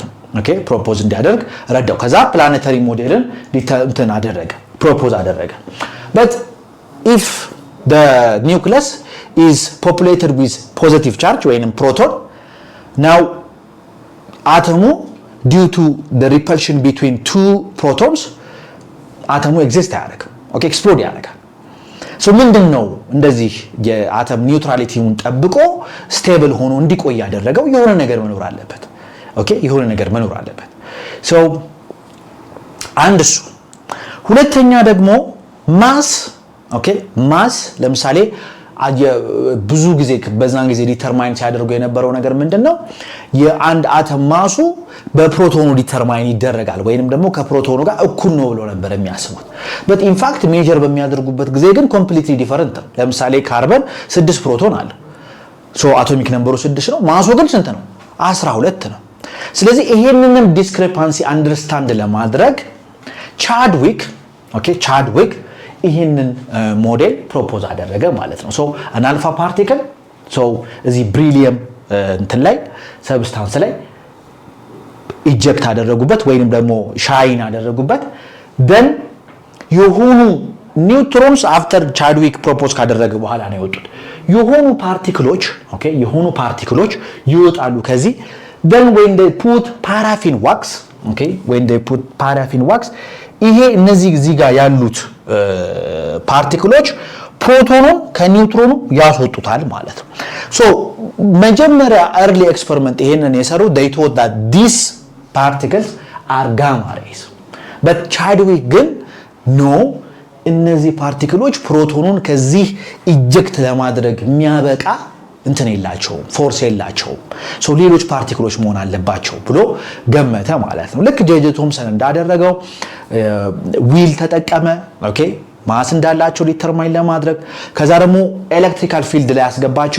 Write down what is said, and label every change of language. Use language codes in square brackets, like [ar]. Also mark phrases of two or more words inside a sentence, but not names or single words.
[am] ነው። ኦኬ ፕሮፖዝ እንዲያደርግ ረዳው። ከዛ ፕላኔታሪ ሞዴልን እንትን አደረገ ፕሮፖዝ አደረገ [en] but if the nucleus is populated with positive charge or proton now atom due to the repulsion between two protons atom exist [am] ያደርጋል [en] okay explode [am] ያደርጋል። ሶ ምንድነው እንደዚህ የአተም ኒውትራሊቲውን ጠብቆ ስቴብል ሆኖ እንዲቆይ ያደረገው የሆነ ነገር መኖር አለበት። ኦኬ የሆነ ነገር መኖር አለበት። ሶ አንድ እሱ ሁለተኛ ደግሞ [en] mass okay mass [am] ለምሳሌ ብዙ ጊዜ በዛን ጊዜ ዲተርማይን ሲያደርጉ የነበረው ነገር ምንድነው የአንድ አተም ማሱ በፕሮቶኑ ዲተርማይን ይደረጋል ወይንም ደግሞ ከፕሮቶኑ ጋር እኩል ነው ብሎ ነበር የሚያስቡት [en] but in fact [am] ሜጀር በሚያደርጉበት ጊዜ ግን [en] completely different [am] ነው። ለምሳሌ ካርበን 6 ፕሮቶን አለ ሶ [en] atomic number [am] 6 ነው ማሱ ግን ስንት ነው 12 ነው። ስለዚህ ይሄንን ዲስክሪፓንሲ አንደርስታንድ ለማድረግ ቻድዊክ ይሄንን ሞዴል ፕሮፖዝ አደረገ ማለት ነው። [en] so an alpha particle [am] ሶ እዚህ ብሪሊየም እንትን ላይ ሰብስታንስ ላይ ኢጀክት አደረጉበት ወይንም ደግሞ ሻይን አደረጉበት then የሆኑ [en] neutrons after [am] ቻድዊክ ፕሮፖዝ ካደረገ በኋላ ነው የወጡት የሆኑ ፓርቲክሎች ይወጣሉ ከዚህ [en] then when they put paraffin wax [am] ይሄ እነዚህ እዚህ ጋር ያሉት ፓርቲክሎች ፕሮቶኑን ከኒውትሮኑ ያስወጡታል ማለት ነው። ሶ መጀመሪያ [en] early experiment [am] ይሄንን የሰሩ [en] they thought that these particles are gamma rays but Chadwick [am] ግን no እነዚህ ፓርቲክሎች ፕሮቶኑን ከዚህ ኢጀክት ለማድረግ የሚያበቃ እንትን የላቸውም ፎርስ የላቸውም ሶ ሌሎች ፓርቲክሎች መሆን አለባቸው ብሎ ገመተ ማለት ነው። ልክ ጄጄ ቶምሰን እንዳደረገው ዊል ተጠቀመ [en] okay mass [am] እንዳላቸው ዲተርማይን ለማድረግ ከዛ ደግሞ [en] electrical field [am] ላይ ያስገባቸው